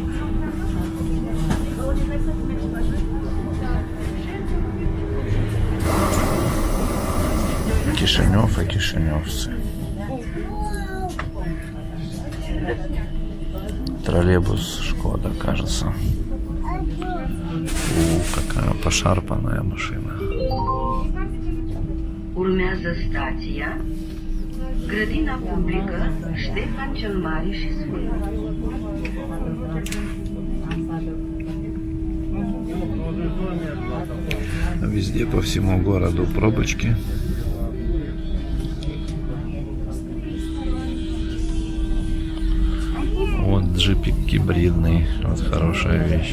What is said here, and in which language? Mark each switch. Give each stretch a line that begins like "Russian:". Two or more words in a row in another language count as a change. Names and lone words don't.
Russian: Кишинев и кишиневцы. Троллейбус Шкода, кажется. Какая пошарпанная машина.
Romanian: Urmează stația Grădina publică Ștefan cel Mare și Sfânt.
Russian: Везде по всему городу пробочки. Вот джипик гибридный, вот хорошая вещь.